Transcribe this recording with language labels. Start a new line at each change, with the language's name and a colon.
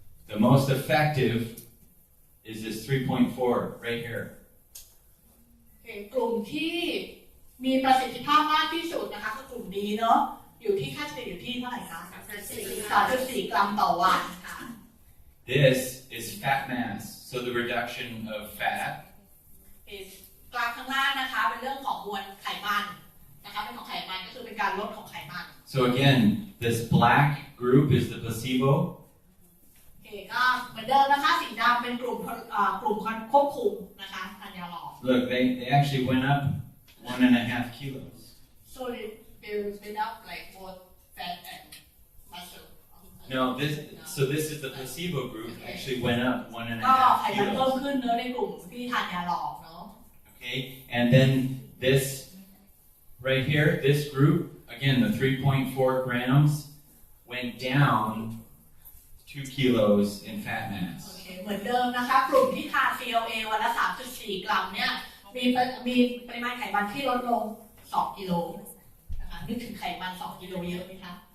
English: The most effective is this 3.4 right here.
Thai: กลุ่มที่มีประสิทธิภาพมากที่สุดนะคะคือกลุ่มนี้เนาะอยู่ที่ค่าเฉลี่ยอยู่ที่เท่าไหร่คะ 3.4 กรัมต่อวันค่ะ
English: This is fat mass, so the reduction of fat.
Thai: กราฟข้างล่างนะคะเป็นเรื่องของมวลไขมันนะคะเป็นของไขมันก็คือเป็นการลดของไขมัน
English: So again, this black group is the placebo.
Thai: โอเคก็เหมือนเดิมนะคะสีดำเป็นกลุ่มควบคุมนะคะทานยาหลอก
English: Look, they actually went up 1.5 kilos. so they went up like both fat and muscle No, this is the placebo group actually went up
Thai: ก็ไข
English: 1.5
Thai: มันเพิ่ม
English: kilos.
Thai: ขึ้นเนอะในกลุ่มที่ทานยาหลอกเนาะ
English: Okay, and then this right here, this group, again, the 3.4 grams went down 2 kilos in fat mass.
Thai: โอเคเหมือนเดิมนะคะกลุ่มที่ทาน CLA วันละ 3.4 กรัมเนี่ยมีปริมาณไขมันที่ลดลง2 กิโลนะคะนึกถึงไขมัน2 กิโลเยอะไหมคะ